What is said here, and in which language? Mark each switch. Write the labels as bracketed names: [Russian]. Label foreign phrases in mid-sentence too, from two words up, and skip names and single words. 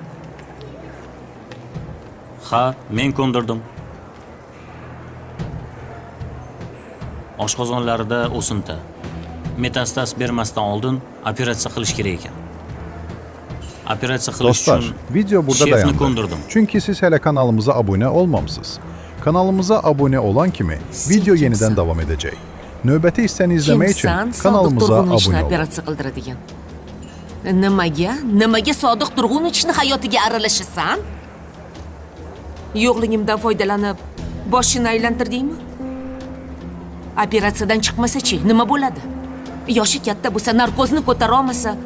[Uzbek] Ha, men ko'ndirdim. Oshqozonlarida o'sinta. Metastaz bermasdan oldin operatsiya qilish kerak ekan. Operatsiya qilish [Azerbaijani] Dostlar, [Uzbek] uchun [Azerbaijani] video burada [Uzbek] shefni [Azerbaijani] dayandı. [Uzbek] ko'ndirdim. [Azerbaijani] Çünki siz hələ kanalımıza abunə olmamısınız. Kanalımıza abunə olan kimi video yenidən davam edəcək. Növbəti hissəni izləmək üçün kanalımıza abunə olun. [Uzbek] Operatsiya qildiradigan. Nimaga Sodiq Turg'unovichni hayotiga aralashasan? Yo'qligimdan foydalanib boshini aylantirdingmi? Operatsiyadan chiqmasa-chi, nima bo'ladi? Yoshi katta bo'lsa, narkozni ko'tara olmasa,